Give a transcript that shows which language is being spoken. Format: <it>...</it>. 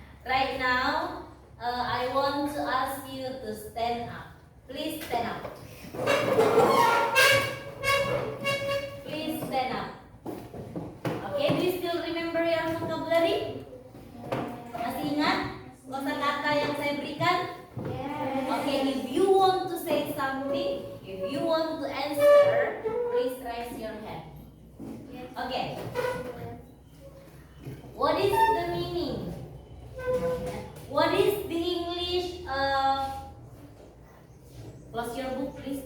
<en>Right now, I want to ask you to stand up. Please stand up. Please stand up. Okay, do you still remember your vocabulary?</en> <id>Masih ingat kosakata yang saya berikan?</id> <en>Okay, if you want to say something, if you want to answer, please raise your hand. Okay. What is the meaning? What is the English close your book please.</en>